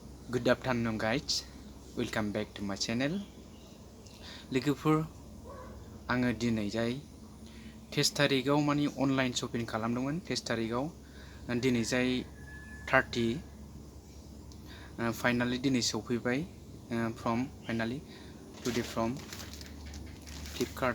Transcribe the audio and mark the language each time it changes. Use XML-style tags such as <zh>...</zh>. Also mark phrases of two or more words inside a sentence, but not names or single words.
<en>Good afternoon guys, welcome back to my channel.</en> <brx>लोगोफोर आङो दिनै जाय 23 तारिखाव माने अनलाइन शपिं खालामदोंमोन 23 तारिखाव दिनै जाय 30 फाइनाली दिनै</brx> <en>सफैबाय finally today from Flipkart</en>